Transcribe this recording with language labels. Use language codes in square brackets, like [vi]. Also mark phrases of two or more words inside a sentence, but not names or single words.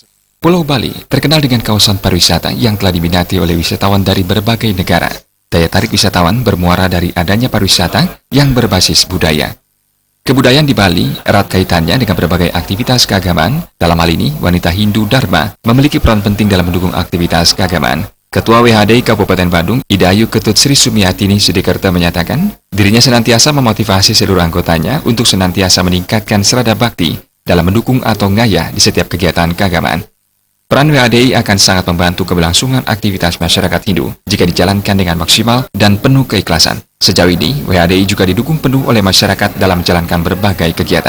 [id] Pulau Bali terkenal dengan kawasan pariwisata yang telah diminati oleh wisatawan dari berbagai negara. Daya tarik wisatawan bermuara dari adanya pariwisata yang berbasis budaya. Kebudayaan di Bali erat kaitannya dengan berbagai aktivitas keagamaan. Dalam hal ini, wanita Hindu Dharma memiliki peran penting dalam mendukung aktivitas keagamaan. Ketua WHDI Kabupaten Badung, Ida Ayu Ketut Sri Sumiatini Sudikerta menyatakan, dirinya senantiasa memotivasi seluruh anggotanya untuk senantiasa meningkatkan serada bakti dalam mendukung atau ngayah di setiap kegiatan keagamaan. Peran WHDI akan sangat membantu keberlangsungan aktivitas masyarakat Hindu jika dijalankan dengan maksimal dan penuh keikhlasan. Sejauh ini, WHDI juga didukung penuh oleh masyarakat dalam menjalankan berbagai kegiatan.